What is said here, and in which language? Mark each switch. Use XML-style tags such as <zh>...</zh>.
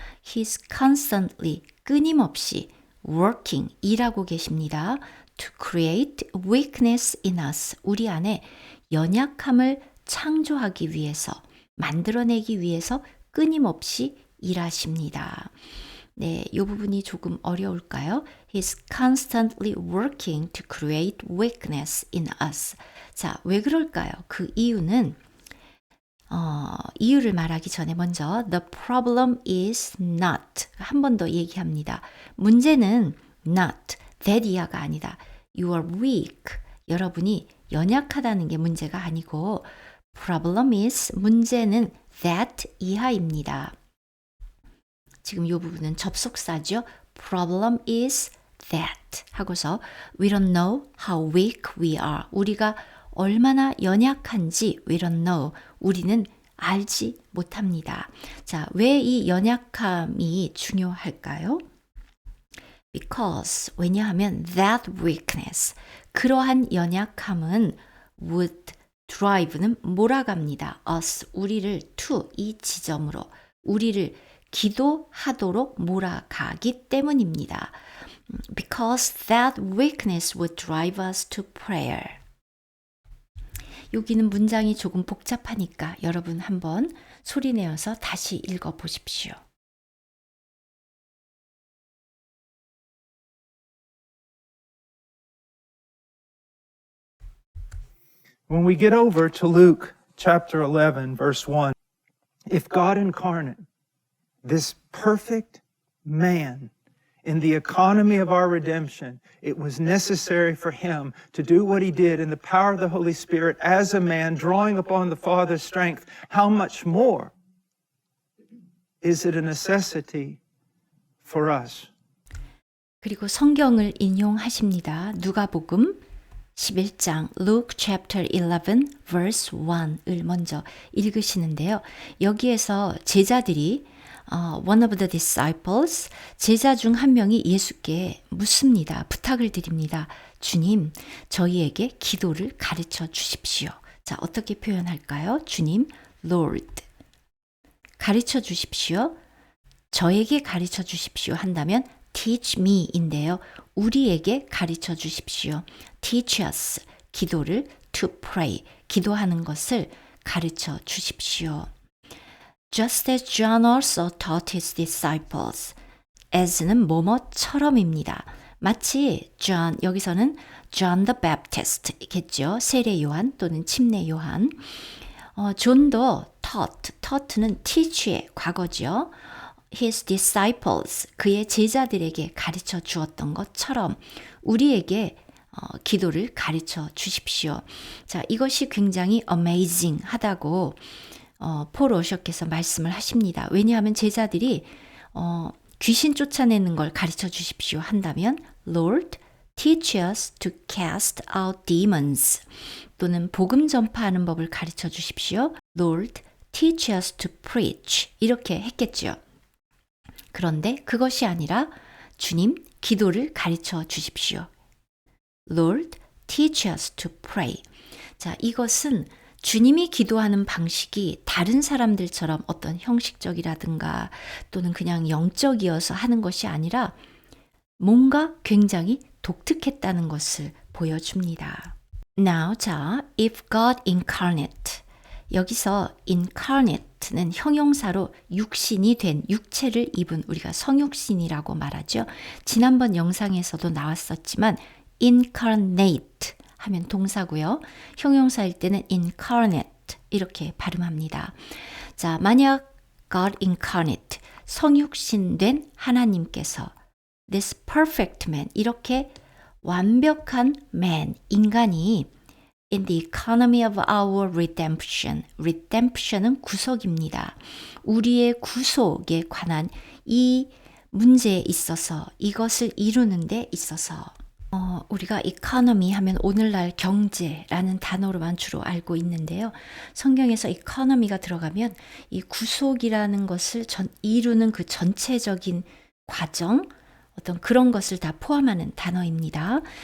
<en>He's constantly</en> <ko>끊임없이</ko> <en>working,</en> <ko>일하고 계십니다.</ko> <en>To create weakness in us,</en> <ko>우리 안에 연약함을 창조하기 위해서, 만들어내기 위해서 끊임없이 일하십니다. 네, 이 부분이 조금 어려울까요?</ko> <en>He's constantly working to create weakness in us.</en> <ko>자, 왜 그럴까요? 그 이유는 이유를 말하기 전에 먼저</ko> <en>the problem is not</en> <ko>한 번 더 얘기합니다. 문제는</ko> <en>not that</en> <ko>이하가 아니다.</ko> <en>You are weak.</en> <ko>여러분이 연약하다는 게 문제가 아니고</ko> <en>problem is</en> <ko>문제는 that 이하입니다. 지금 이 부분은 접속사죠.</ko> <en>problem is that</en> <ko>하고서</ko> <en>we don't know how weak we are.</en> <ko>우리가 얼마나 연약한지</ko> <en>we don't know.</en> <ko>우리는 알지 못합니다. 자, 왜 이 연약함이 중요할까요?</ko> <en>Because,</en> <ko>왜냐하면</ko> <en>that weakness,</en> <ko>그러한 연약함은</ko> <en>would drive는</en> <ko>몰아갑니다.</ko> <en>us,</en> <ko>우리를</ko> <en>to,</en> <ko>이 지점으로, 우리를 기도하도록 몰아가기 때문입니다.</ko> <en>Because that weakness would drive us to prayer.</en> <ko>여기는 문장이 조금 복잡하니까 여러분 한번 소리내어서 다시 읽어보십시오.</ko> <en>When we get over to Luke chapter 11, verse 1, if God incarnate, this perfect man, in the economy of our redemption, it was necessary for him to do what he did in the power of the Holy Spirit as a man, drawing upon the Father's strength. How much more is it a necessity for us?</en> <ko>그리고 성경을 인용하십니다. 누가복음 11장</ko> <en>Luke chapter 11 verse 1</en> <ko>을 먼저 읽으시는데요. 여기에서 제자들이</ko> <en>one of the disciples,</en> <ko>제자 중 한 명이 예수께 묻습니다. 부탁을 드립니다. 주님, 저희에게 기도를 가르쳐 주십시오. 자, 어떻게 표현할까요? 주님, Lord. 가르쳐 주십시오. 저에게 가르쳐 주십시오 한다면</ko> <en>teach me</en> <ko>인데요. 우리에게 가르쳐 주십시오.</ko> <en>teach us.</en> <ko>기도를</ko> <en>to pray.</en> <ko>기도하는 것을 가르쳐 주십시오.</ko> <en>Just as John also taught his disciples.</en> <ko>as는 뭐뭐처럼입니다. 마치 John, 여기서는 John the Baptist겠죠. 세례 요한 또는 침례 요한. 존도 taught는 teach의 과거죠.</ko> <en>His disciples,</en> <ko>그의 제자들에게 가르쳐 주었던 것처럼 우리에게 기도를 가르쳐 주십시오. 자, 이것이 굉장히 amazing 하다고 폴 워셔께서 말씀을 하십니다. 왜냐하면 제자들이 귀신 쫓아내는 걸 가르쳐 주십시오 한다면</ko> <en>Lord, teach us to cast out demons</en> <ko>또는 복음 전파하는 법을 가르쳐 주십시오.</ko> <en>Lord, teach us to preach</en> <ko>이렇게 했겠죠. 그런데 그것이 아니라 주님, 기도를 가르쳐 주십시오.</ko> <en>Lord, teach us to pray.</en> <ko>자, 이것은 주님이 기도하는 방식이 다른 사람들처럼 어떤 형식적이라든가 또는 그냥 영적이어서 하는 것이 아니라 뭔가 굉장히 독특했다는 것을 보여줍니다.</ko> <en>Now, 자, if God incarnate.</en> <ko>여기서 incarnate는 형용사로 육신이 된 육체를 입은 우리가 성육신이라고 말하죠. 지난번 영상에서도 나왔었지만 incarnate 하면 동사고요. 형용사일 때는 incarnate 이렇게 발음합니다. 자, 만약</ko> <en>God incarnate</en> <ko>성육신된 하나님께서</ko> <en>this perfect man</en> <ko>이렇게 완벽한 man 인간이</ko> <en>in the economy of our redemption.</en> <ko>redemption은 구속입니다. 우리의 구속에 관한 이 문제에 있어서 이것을 이루는 데 있어서 우리가 economy 하면 오늘날 경제라는 단어로만 주로 알고 있는데요. 성경에서 economy가 들어가면 이 구속이라는 것을 이루는 그 전체적인 과정 어떤 그런 것을 다 포함하는 단어입니다.</ko>